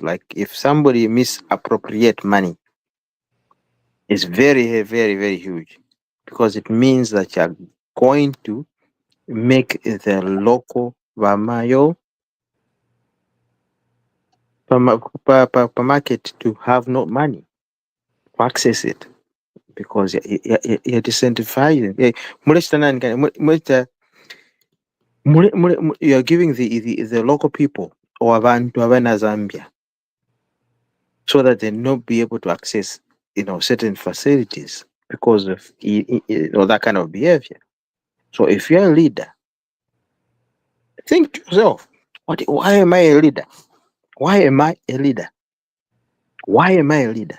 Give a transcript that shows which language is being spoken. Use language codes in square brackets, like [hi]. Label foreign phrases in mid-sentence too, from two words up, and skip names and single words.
[en] Like, if somebody misappropriate money, it's very, very, very huge, because it means that you're going to make the local Vamayo market to have no money to access it, because you're disincentivizing. You're giving the local people or [bem] abantu abana Zambia, [en] so that they not be able to access certain facilities because of that kind of behavior. So if you're a leader, think to yourself, why am I a leader? Why am I a leader? Why am I a leader?